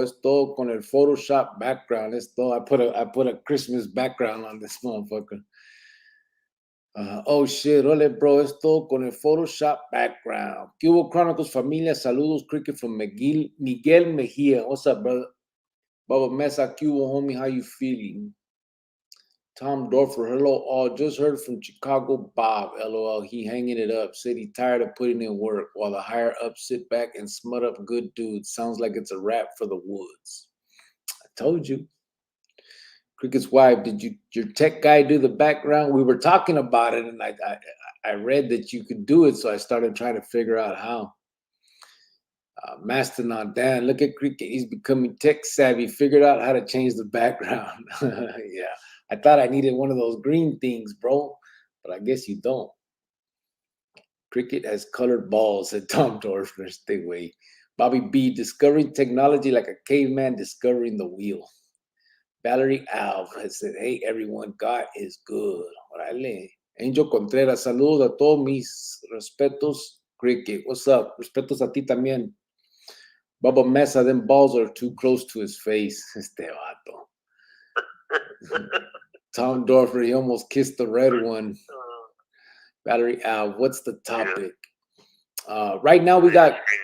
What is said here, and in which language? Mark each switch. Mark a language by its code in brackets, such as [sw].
[es] Es todo con el Photoshop background. Es todo. [en] I put a Christmas background on this motherfucker. Oh shit, órale, bro. [es] Es todo con el Photoshop background. ¿Qué hubo, Chronicles familia? [en] Saludos, Cricket from Miguel Mejia. What's up, brother? [es] Baba Mesa, ¿qué hubo, homie? [en] How you feeling? Tom Dorfer, hello all. Just heard from Chicago Bob, LOL. He hanging it up. Said he tired of putting in work while the higher ups sit back and smut up good dudes. Sounds like it's a wrap for the Woods. I told you. Cricket's wife, did your tech guy do the background? We were talking about it, and I read that you could do it, so I started trying to figure out how. Mastodon, Dan, look at Cricket. He's becoming tech savvy. Figured out how to change the background. Yeah. I thought I needed one of those green things, bro, but I guess you don't. Cricket has colored balls, said Tom Dorfler. Stay away. Bobby B, discovering technology like a caveman discovering the wheel. Valerie Alv has said, hey everyone, God is good. [es] Órale. Angel Contreras, saludos a todos mis respetos. [en] Cricket, what's up? [es] Respetos a ti también. [en] Bubba Mesa, them balls are too close to his face. [es] Este vato. [en] Tom Dorfer, he almost kissed the red one. Valerie Alv, what's the topic? Right now we got...